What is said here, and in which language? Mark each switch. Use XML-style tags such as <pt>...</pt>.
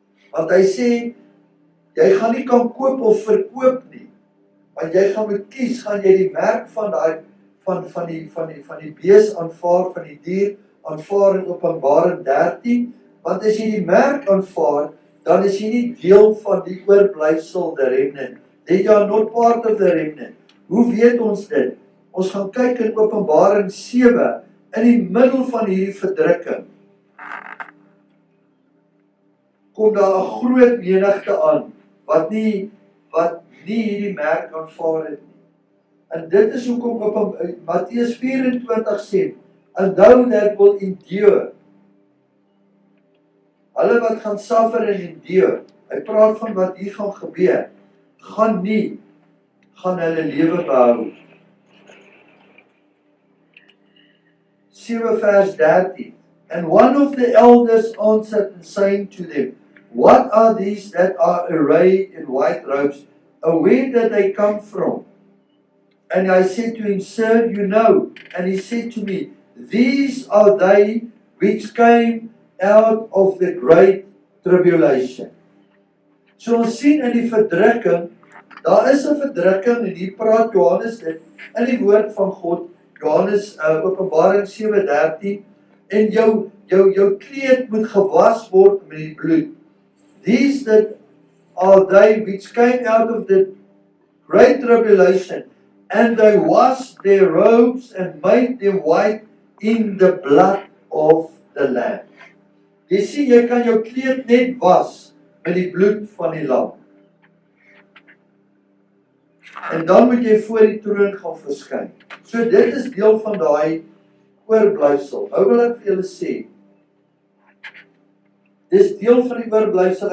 <af>Want hy sê, jy gaan nie kan koop of verkoop nie, want jy gaan moet kies, gaan jy die merk van die bees aanvaar, van die dier aanvaar in Openbaring 13, want as jy die merk aanvaar, dan is jy nie deel van die oorblyfsel der remnant.</af> <en>They are not part of the remnant.</en> <af>Hoe weet ons dit? Ons gaan kyk in Openbaring 7, in die middel van hierdie verdrukking, kom daar 'n groot menigte aan, wat nie hierdie merk aanvaar het nie. En dit is hoekom op Matteus 24 sê,</af> <en>and thou that will endure,</en> <af>hulle wat gaan suffer en endure, hy praat van wat hier gaan gebeur, gaan hulle lewe behou. 7 vers 13.</af> <en>And one of the elders answered and saying to them, what are these that are arrayed in white robes? And where did they come from? And I said to him, Sir, you know. And he said to me, these are they which came out of the great tribulation.</en> <af>So ons sien in die verdrukking, daar is 'n verdrukking, en hier praat Johannes dit, in die woord van God, Johannes, Openbaring 7:13, en jou kleed moet gewas word met die bloed.</af> <en>These that are they which came out of the great tribulation, and they washed their robes and made them white in the blood of the Lamb.</en> <af>Jy sien, jy kan jou kleed net was met die bloed van die lam. En dan moet jy voor die troon gaan verskyn. So dit is deel van daai oorblyfsel. Nou wil ek vir julle sê, dis deel van die oorblyfsel.</af>